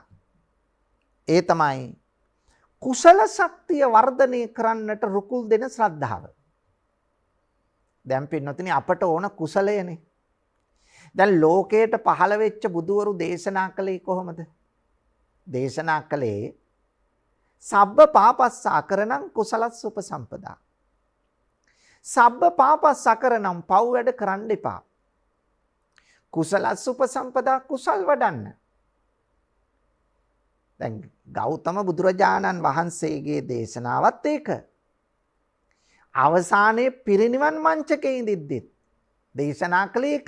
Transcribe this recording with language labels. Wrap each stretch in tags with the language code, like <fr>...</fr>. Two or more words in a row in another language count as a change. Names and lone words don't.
<si>ඒ තමයි කුසල ශක්තිය වර්ධනය කරන්නට රුකුල් දෙන ශ්‍රද්ධාව. දැන් පින්නතුනි අපට ඕන කුසලයනේ. දැන් ලෝකයට පහළ වෙච්ච බුදුවරු දේශනා කළේ කොහොමද? දේශනා කළේ</si> <pi>සබ්බ පාපස්සාකරණං කුසලස්ස උපසම්පදා. සබ්බ පාපස්සාකරණං</pi> <si>පව් වැඩ කරන්න එපා.</si> <pi>කුසලස්ස උපසම්පදා</pi> <si>කුසල් වඩන්න. දැන් ගෞතම බුදුරජාණන් වහන්සේගේ දේශනාවත් ඒක. අවසානයේ පිරිනිවන් මංචකේ ඉඳිද්දිත් දේශනා කළේ ඒක.</si>